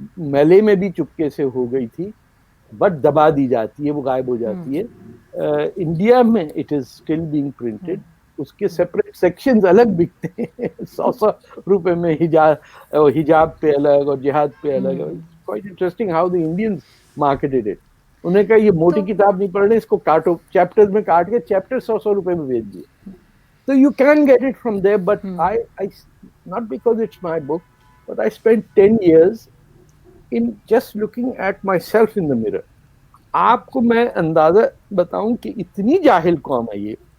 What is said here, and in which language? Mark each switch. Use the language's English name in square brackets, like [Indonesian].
[Urdu] میلے میں بھی چپکے سے ہو گئی تھی، بٹ دبا دی جاتی ہے، وہ غائب ہو جاتی ہے. انڈیا میں [English] It is still being printed. [Urdu] اس کے سیپریٹ سیکشنز الگ بکتے ہیں، 100 روپے میں حجاب پہ الگ اور جہاد پہ الگ. [English] quite interesting how the Indians marketed it. [Urdu] انہوں نے کہا یہ موٹی کتاب نہیں پڑھ رہے، اس کو کاٹو، چیپٹر میں کاٹ کے چیپٹر 100 روپے میں بیچ دیے. [English] So you can get it from there, but I not because it's my book, but I spent 10 years in just looking at myself in the mirror. [Urdu] آپ کو میں اندازہ بتاؤں کہ اتنی جاہل قوم ہے یہ.